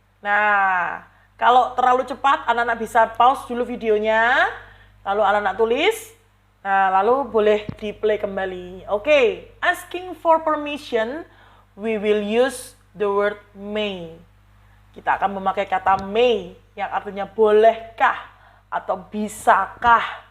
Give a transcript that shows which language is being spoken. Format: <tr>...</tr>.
<id>Nah, kalau terlalu cepat, anak-anak bisa pause dulu videonya. Lalu anak-anak tulis. Nah, lalu boleh di-play kembali. Oke.</id> <en>Asking for permission, we will use the word may.</en> <id>Kita akan memakai kata may, yang artinya bolehkah atau bisakah.</id>